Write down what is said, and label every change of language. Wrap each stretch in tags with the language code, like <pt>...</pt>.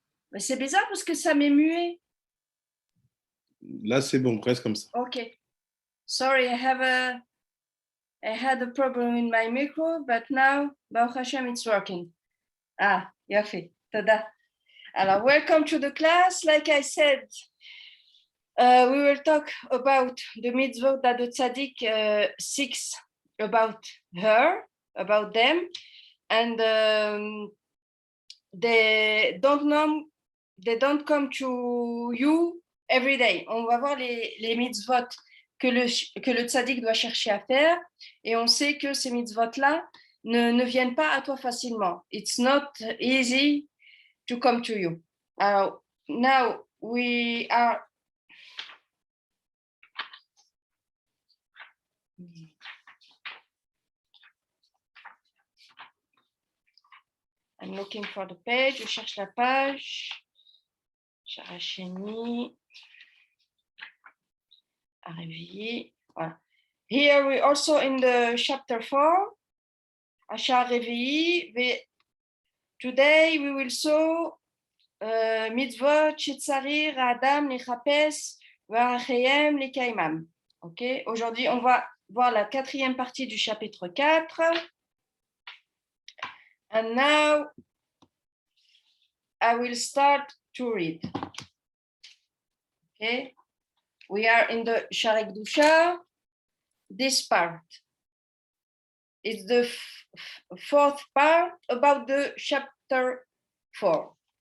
<fr>Mais c'est bizarre parce que ça m'est muet. Là, c'est bon, presque comme ça.</fr> <en>Okay. Sorry, I had a problem in my micro, but now, Baruch Hashem, it's working.</en> <he>Ah, yafi.</he> <en>Tada. Alors, welcome to the class. Like I said, we will talk about the mitzvot that the tzaddik seeks about her, about them, and they don't come to you every day.</en> <fr>On va voir les mitzvot que le tzaddik doit chercher à faire, et on sait que ces mitzvot-là ne viennent pas à toi facilement.</fr> <en>It's not easy to come to you. Now we are I'm looking for the page.</en> <fr>Je cherche la page. Characheni. Arevi. Voilà.</fr> <en>Here we also in the chapter 4.</en> <he>Asher Revi'i.</he> <en>Today we will saw</en> <he>mitzvot Shitzarir Adam Lichapes V'Achayem Likaimam. Ok.</he> <fr>Aujourd'hui, on va voir la 4e partie du chapitre 4.</fr> <en>And now I will start to read. Okay, we are in the Sharei Kedusha. This part is the 4th part about the chapter 4.</en>